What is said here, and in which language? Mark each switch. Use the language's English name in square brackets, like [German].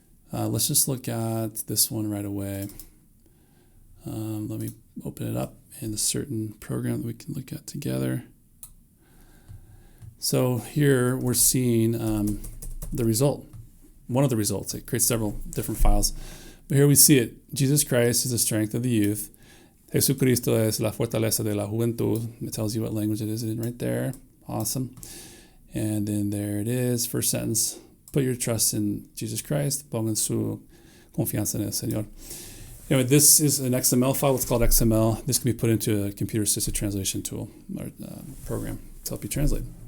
[English] Let's just look at this one right away. Let me open it up in a certain program that we can look at together. So here we're seeing the result, one of the results. It creates several different files. But here we see it. Jesus Christ is the strength of the youth. [Spanish] Jesucristo es la fortaleza de la juventud. [English] It tells you what language it is right there. Awesome. And then there it is, first sentence. Put your trust in Jesus Christ. [Spanish] Pongan su confianza en el Señor. [English] Anyway, this is an XML file. It's called XML. This can be put into a computer-assisted translation tool or program to help you translate.